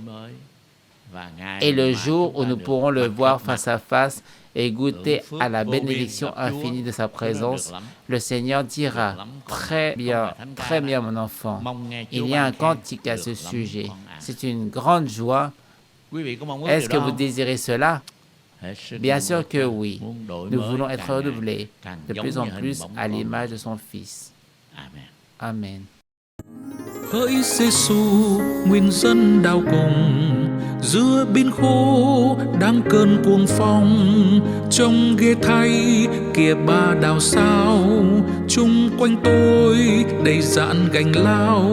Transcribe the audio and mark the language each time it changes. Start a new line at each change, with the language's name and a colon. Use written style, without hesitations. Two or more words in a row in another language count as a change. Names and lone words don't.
French: Et le jour où nous pourrons le voir face à face et goûter à la bénédiction infinie de sa présence, le Seigneur dira, très bien, mon enfant. Il y a un cantique à ce sujet. C'est une grande joie. Est-ce que vous désirez cela? Bien sûr que oui. Nous voulons être renouvelés de plus en plus à l'image de son Fils. Amen.
Vietnamese: Hỡi Giêsu nguyên dân đau cùng, giữa biển khổ đang cơn cuồng phong, trông ghê thay kìa ba đào sao, chung quanh tôi đầy dạn gành lao.